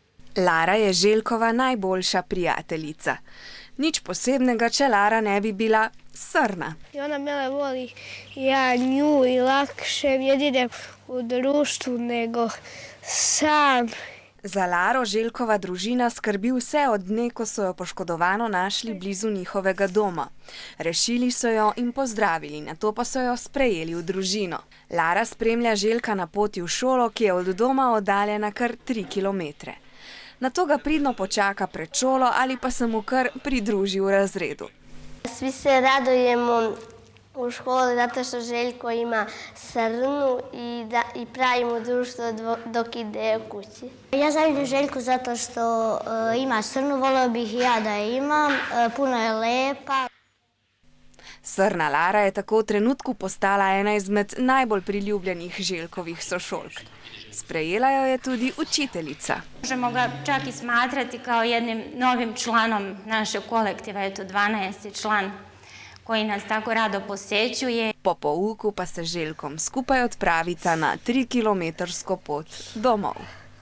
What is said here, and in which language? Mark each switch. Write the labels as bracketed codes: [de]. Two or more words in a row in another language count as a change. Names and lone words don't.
[sl] Lara je Željkova najboljša prijateljica. Nič posebnega, če Lara ne bi bila srna. [sr] I ona mene voli, ja nju, i lakše mi je idem u društvu nego sam. [sl] Za Laro Željkova družina skrbi vse od dne, ko so jo poškodovano našli blizu njihovega doma. Rešili so jo in pozdravili, nato pa so jo sprejeli v družino. Lara spremlja Željka na poti v šolo, ki je od doma oddaljena kar 3 kilometre. Nato ga pridno počaka pred šolo ali pa se mu kar pridruži v razredu. [sr] Svi se radujemo u školi zato što Željko ima srnu i pravimo društvo dok ide u kući. Ja zavidim Željku zato što ima srnu, volio bih i ja da je imam, puno je lepa. [sl] Srna Lara je tako v trenutku postala ena izmed najbolj priljubljenih Željkovih sošolk. Sprejela jo je tudi učiteljica. [sr] Možemo ga čak i smatrati kao jednim novim članom našeg kolektiva, eto 12. član koji nas tako rado posećuje. [sl] Po pouku pa se Željkom skupaj odpravita na 3-kilometrsko pot domov.